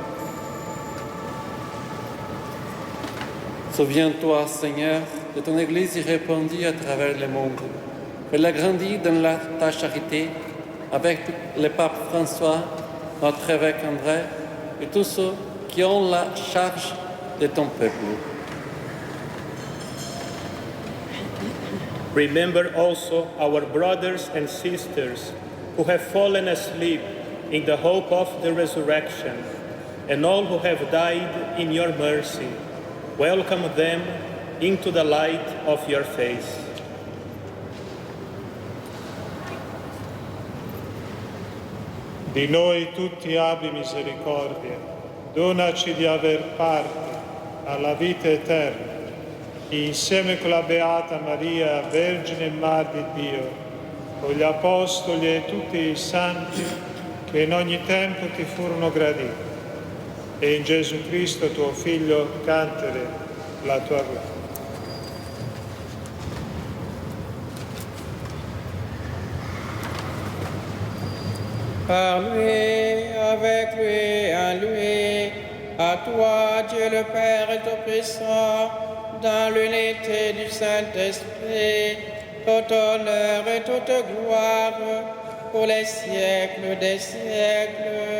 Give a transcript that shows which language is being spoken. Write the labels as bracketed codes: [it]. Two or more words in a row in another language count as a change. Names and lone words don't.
[fr] Souviens-toi, Seigneur, de ton Église répandue à travers le monde. Elle a grandi dans ta charité avec le pape François, notre évêque André et tous ceux qui ont la charge de ton peuple. [en] Remember also our brothers and sisters who have fallen asleep in the hope of the resurrection, and all who have died in your mercy. Welcome them into the light of your face. [it] Di noi tutti abbi misericordia, donaci di aver parte alla vita eterna, e insieme con la Beata Maria, Vergine e Madre di Dio, con gli Apostoli e tutti i Santi che in ogni tempo ti furono graditi, e in Gesù Cristo tuo Figlio cantere la tua gloria. [fr] Par lui, avec lui, en lui, à toi, Dieu le Père Tout-Puissant, dans l'unité du Saint-Esprit, tout honneur et toute gloire pour les siècles des siècles.